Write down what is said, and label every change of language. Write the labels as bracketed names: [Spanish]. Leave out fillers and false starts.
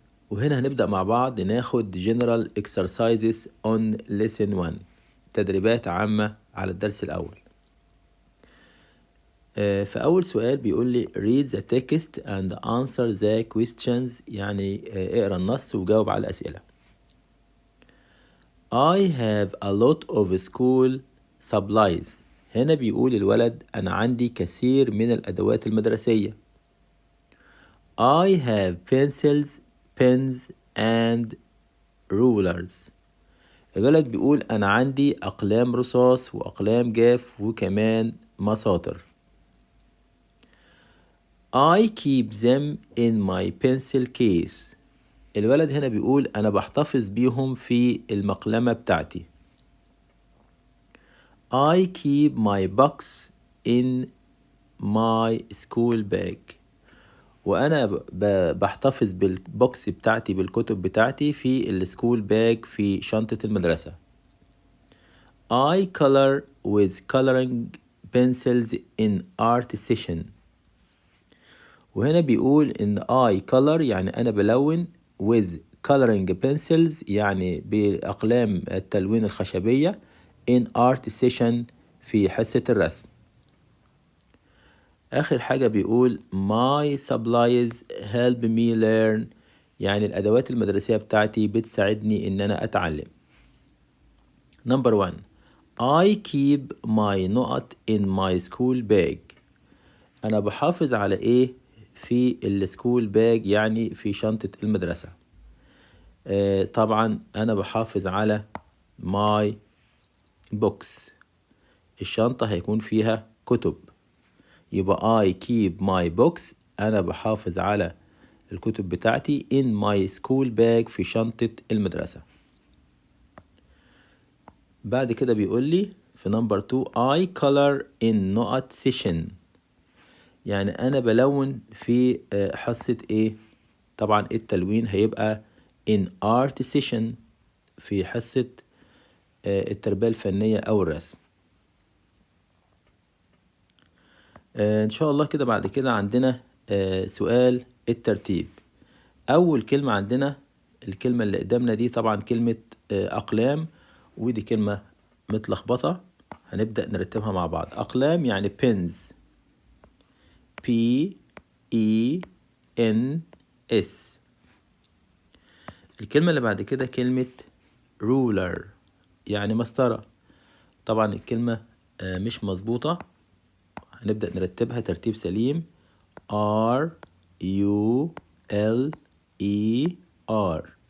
[Arabic] وهنا هنبدأ مع بعض ناخد [English] general exercises on lesson 1، [Arabic] تدريبات عامة على الدرس الأول. فأول سؤال بيقول لي [English] read the text and answer the questions، [Arabic] يعني اقرأ النص وجاوب على الأسئلة. [English] I have a lot of school supplies. [Arabic] هنا بيقول الولد أنا عندي كثير من الأدوات المدرسية. [English] I have pencils, pens and rulers. [Arabic] الولد بيقول أنا عندي أقلام رصاص وأقلام جاف وكمان مساطر. [English] I keep them in my pencil case. [Arabic] الولد هنا بيقول أنا بحتفظ بيهم في المقلمة بتاعتي. [English] I keep my books in my school bag. [Arabic] وأنا بحتفظ بالبوكس بتاعتي بالكتب بتاعتي في السكول باج في شنطة المدرسة. [English] I color with coloring pencils in art session. [Arabic] وهنا بيقول إن [English] I color [Arabic] يعني أنا بلون [English] with coloring pencils [Arabic] يعني بأقلام التلوين الخشبية [English] in art session [Arabic] في حصة الرسم. آخر حاجة بيقول [English] my supplies help me learn، [Arabic] يعني الأدوات المدرسية بتاعتي بتساعدني إن أنا أتعلم. [English] Number 1 I keep my [Arabic] نقط [English] in my school bag. [Arabic] أنا بحافظ على إيه في السكول باج يعني في شنطة المدرسة؟ طبعا أنا بحافظ على [English] my books. [Arabic] الشنطة هيكون فيها كتب، يبقى [English] I keep my books [Arabic] أنا بحافظ على الكتب بتاعتي [English] in my school bag [Arabic] في شنطة المدرسة. بعد كده بيقول لي في [English] number 2 I color in [Arabic] نقط [English] session، [Arabic] يعني أنا بلون في حصة إيه؟ طبعا التلوين هيبقى [English] in art session [Arabic] في حصة التربية الفنية أو الرسم. إن شاء الله كده بعد كده عندنا سؤال الترتيب. أول كلمة عندنا الكلمة اللي قدامنا دي طبعا كلمة أقلام، ودي كلمة متلخبطة هنبدأ نرتبها مع بعض. أقلام يعني [English] pens P E N S. [Arabic] الكلمة اللي بعد كده كلمة ruler يعني مسطرة، طبعا الكلمة مش مظبوطة، هنبدأ نرتبها ترتيب سليم. [English] R U L E R.